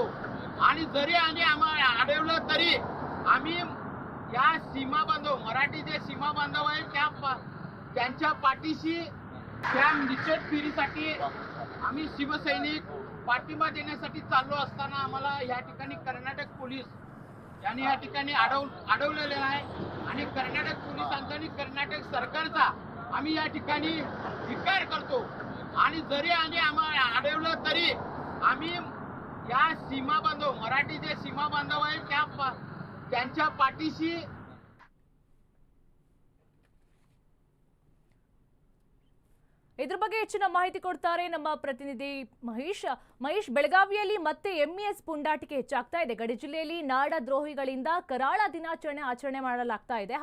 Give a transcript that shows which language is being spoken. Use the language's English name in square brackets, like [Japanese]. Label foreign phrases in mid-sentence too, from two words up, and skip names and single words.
[Marathi] आणि जरी आम्हाला अडवलं तरी आम्ही या सीमा बांधव मराठी जे सीमा बांधव आहे त्यांच्या पाठीशी त्या निषेध फेरीसाठी आम्ही शिवसैनिक पाठिंबा देण्यासाठी चाललो असताना आम्हाला या ठिकाणी कर्नाटक पोलीस यांनी या ठिकाणी अडवलेले आहे आणि कर्नाटक पोलिसांचा आणि कर्नाटक सरकारचा आम्ही या ठिकाणी धिक्कार करतो. आणि जरी आम्हाला अडवलं तरी आम्ही या सीमा बांधव मराठी जे सीमा बांधव आहे त्यांच्या पाठीशी [Kannada] ಇದ್ರ ಬಗ್ಗೆ ಹೆಚ್ಚಿನ ಮಾಹಿತಿ ಕೊಡ್ತಾರೆ ನಮ್ಮ ಪ್ರತಿನಿಧಿ ಮಹೇಶ್. ಬೆಳಗಾವಿಯಲ್ಲಿ ಮತ್ತೆ ಎಂಇಎಸ್ ಪುಂಡಾಟಿಕೆ ಹೆಚ್ಚಾಗ್ತಾ ಇದೆ. ಗಡಿ ಜಿಲ್ಲೆಯಲ್ಲಿ ನಾಡ ದ್ರೋಹಿಗಳಿಂದ ಕರಾಳ ದಿನಾಚರಣೆ ಆಚರಣೆ ಮಾಡಲಾಗ್ತಾ ಇದೆ.